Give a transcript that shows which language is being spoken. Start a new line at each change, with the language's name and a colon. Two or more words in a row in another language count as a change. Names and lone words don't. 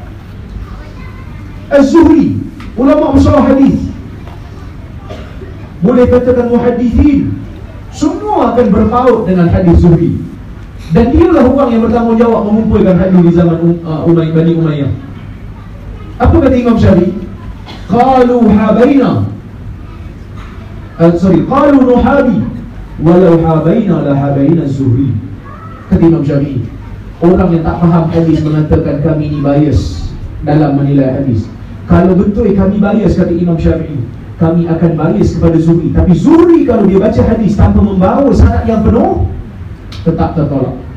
Malay: Az-Zuhri, ulama besar hadis, boleh katakan muhaddithin, semua akan berpaut dengan hadis Zuhri. Dan dialah orang yang bertanggungjawab mengumpulkan hadis di zaman Bani Umayyah. Apa kata Imam Syafi'i?
Arabic: قالوا حابينا، قالوا نحابي، ولو حابينا لحابينا الزهري.
Malay: Kata Imam Syafi'i, orang yang tak faham hadis mengatakan kami ni bias dalam menilai hadis. Kalau betul kami bias, kata Imam Syafi'i, kami akan bias kepada Zuhri. Tapi Zuhri kalau dia baca hadis tanpa membawa sanad yang penuh, tetap tertolak.